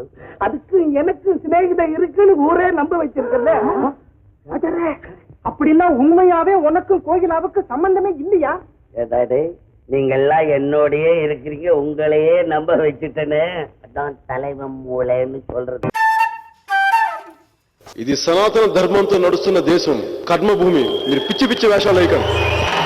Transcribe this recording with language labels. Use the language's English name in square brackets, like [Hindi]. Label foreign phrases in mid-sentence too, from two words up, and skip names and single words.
[Tamil] அதுக்கு எனக்கு சிநேகிதம் இருக்குன்னு ஊரே நம்ப வச்சிருக்கல. அப்படின்னா உண்மையாவே உனக்கும் கோகிலாவுக்கு சம்பந்தமே இல்லையா? ஏதாடே நீங்க எல்லாம் என்னோடயே இருக்கிறீங்க, உங்களையே நம்ப வச்சுட்டேன்னு அதான் தலைவன் மூளைன்னு சொல்றது. [Telugu] ఇది సనాతన ధర్మంతో నడుస్తున్న దేశం, కర్మభూమి. మీరు పిచ్చి పిచ్చి వేషాలు వేయకండి.